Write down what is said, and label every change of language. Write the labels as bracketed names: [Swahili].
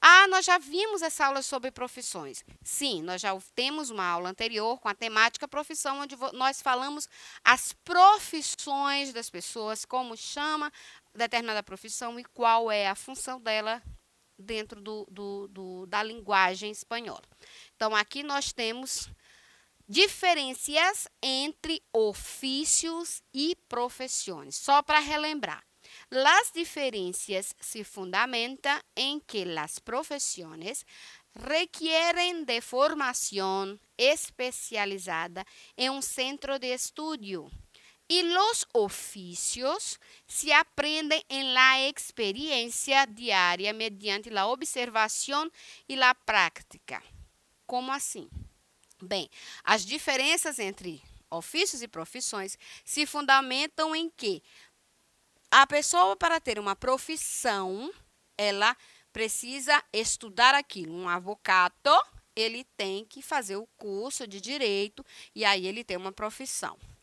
[Portuguese] Nós já vimos essa aula sobre profissões. Sim, nós já temos uma aula anterior com a temática profissão, onde nós falamos as profissões das pessoas, como chama determinada profissão e qual é a função dela dentro da linguagem espanhola. Então, aqui nós temos diferenças entre ofícios e profissões. Só para relembrar. [Spanish] Las diferencias se fundamentan en que las profesiones requieren de formación especializada en un centro de estudio y los oficios se aprenden en la experiencia diaria mediante la observación y la práctica. [Portuguese] Como assim? Bem, as diferenças entre ofícios e profissões se fundamentam em que a pessoa, para ter uma profissão, ela precisa estudar aquilo. Um advogado, ele tem que fazer o curso de direito e aí ele tem uma profissão.